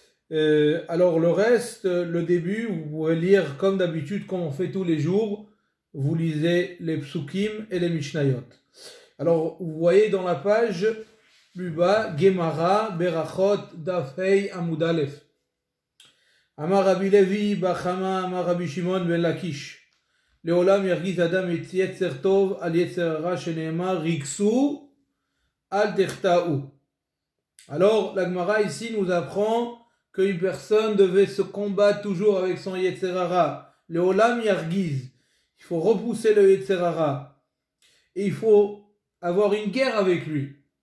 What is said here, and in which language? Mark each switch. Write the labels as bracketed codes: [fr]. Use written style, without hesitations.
[fr] Alors le reste, le début, vous pouvez lire comme d'habitude, comme on fait tous les jours. Vous lisez les Psukim et les Mishnayot. Alors vous voyez dans la page plus bas, Gemara, Berachot, Dafei, Amud Aleph. [he] Amar Rabbi Levi, Bachama, Amar Rabbi Shimon ben Lakish. לעולם ירגיז אדם את יצר טוב על יצר הרע שנאמר ריכסו אל תחטאו. [fr] Alors la Gemara ici nous apprend qu'une personne devait se combattre toujours avec son yetzer hara. [he] לעולם ירגיז, [fr] il faut repousser le yetzer hara et il faut avoir une guerre avec lui.